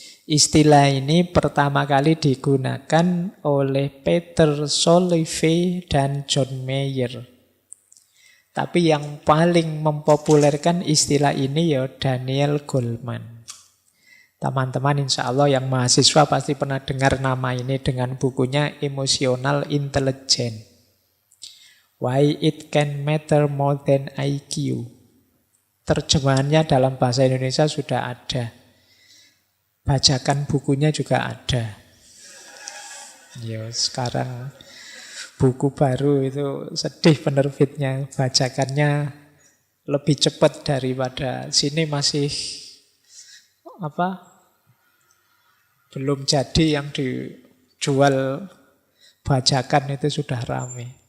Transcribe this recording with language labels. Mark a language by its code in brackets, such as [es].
[id] Istilah ini pertama kali digunakan oleh Peter Salovey dan John Mayer. Tapi yang paling mempopulerkan istilah ini ya Daniel Goleman. Teman-teman insya Allah yang mahasiswa pasti pernah dengar nama ini dengan bukunya Emotional Intelligence. [en] Why it can matter more than IQ. [id] Terjemahannya dalam bahasa Indonesia sudah ada. Bajakan bukunya juga ada. Sekarang buku baru itu sedih penerbitnya, bajakannya lebih cepat daripada sini masih belum jadi yang dijual bajakan itu sudah ramai.